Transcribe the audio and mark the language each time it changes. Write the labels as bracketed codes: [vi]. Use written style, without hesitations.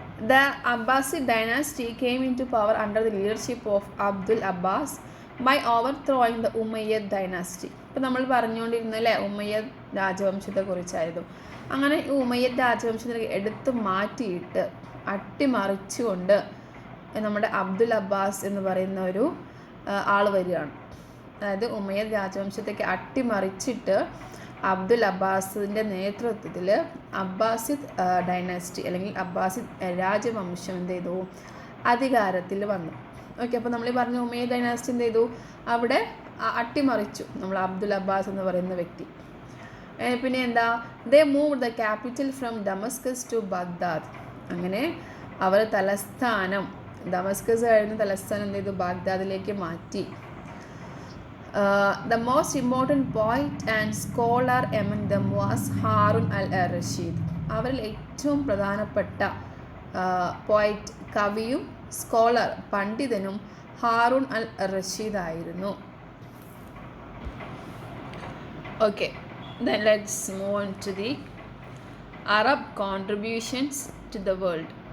[en] The Abbasid dynasty came into power under the leadership of Abdul Abbas by overthrowing the Umayyad dynasty. [ml] ഇപ്പോൾ നമ്മൾ പറഞ്ഞുകൊണ്ടിരുന്നല്ലേ ഉമ്മയ്യദ് രാജവംശത്തെ കുറിച്ചായിരുന്നു. അങ്ങനെ ഈ ഉമ്മയ്യദ് രാജവംശത്തെ എടുത്തു മാറ്റിയിട്ട് അട്ടിമറിച്ചുകൊണ്ട് നമ്മുടെ അബ്ദുൽ അബ്ബാസ് എന്ന് പറയുന്ന ഒരു ആൾ വരികയാണ്. അതായത് ഉമ്മയ്യദ് രാജവംശത്തേക്ക് അട്ടിമറിച്ചിട്ട് അബ്ദുൽ അബ്ബാസിൻ്റെ നേതൃത്വത്തിൽ അബ്ബാസിദ് ഡൈനാസ്റ്റി അല്ലെങ്കിൽ അബ്ബാസിദ് രാജവംശം എന്ത് ചെയ്തു, അധികാരത്തിൽ വന്നു. ഓക്കെ, അപ്പോൾ നമ്മൾ ഈ പറഞ്ഞ ഉമയ്യദ് ഡൈനാസ്റ്റി എന്ത് ചെയ്തു, അവിടെ അട്ടിമറിച്ചു നമ്മൾ അബ്ദുൽ അബ്ബാസ് എന്ന് പറയുന്ന വ്യക്തി. പിന്നെ എന്താ, [en] They move the capital from Damascus to Baghdad. [ml] അങ്ങനെ അവർ തലസ്ഥാനം, ഡമസ്കസ് ആയിരുന്നു തലസ്ഥാനം, എന്ത് ചെയ്തു, ബാഗ്ദാദിലേക്ക് മാറ്റി. [en] The most important poet and scholar among them was Harun al Rashid. [ml] അവരിൽ ഏറ്റവും പ്രധാനപ്പെട്ട പോയറ്റ്, കവിയും സ്കോളർ, പണ്ഡിതനും ഹാറൂൺ അൽ റഷീദ് ആയിരുന്നു. [en] Okay, then let's move on to the Arab contributions to the world.